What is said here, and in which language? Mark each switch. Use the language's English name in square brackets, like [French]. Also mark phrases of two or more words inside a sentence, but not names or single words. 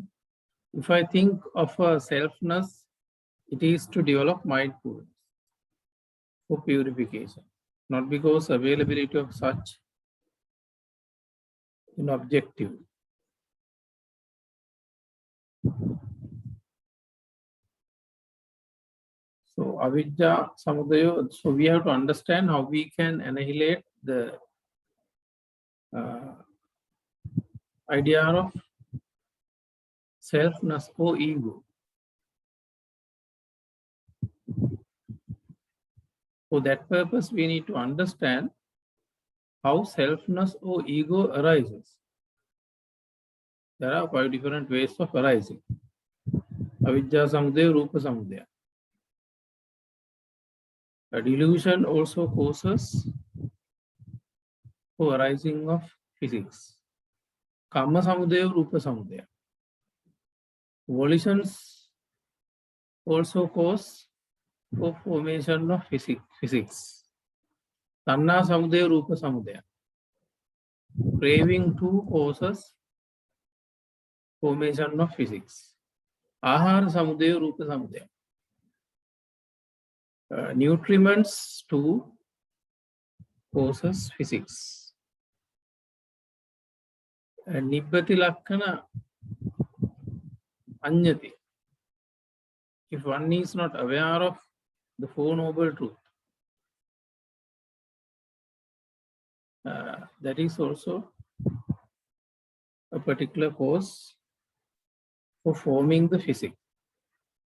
[English] If I think of a selfness, it is to develop mindfulness for purification, not because availability of such in objective. [Pali] So avijja samudaya, [English] so we have to understand how we can annihilate the idea of selfness or ego. For that purpose, we need to understand how selfness or ego arises. There are 5 different ways of arising. [Pali] Avijja samudaya, rupa samudaya. [English] A delusion also causes for arising of physics. [Pali] Kamma samudaya, rupa samudaya. [English] Volitions also cause for formation of physics. [Pali] Tanna samudaya, rupa samudaya. [English] Craving too causes formation of physics. [Pali] Ahara samudaya, rupa samudaya. [English] Nutriments too causes physics. [Pali] Nibbati lakkana anyati. [English] If one is not aware of the Four Noble Truth, that is also a particular cause for forming the physics.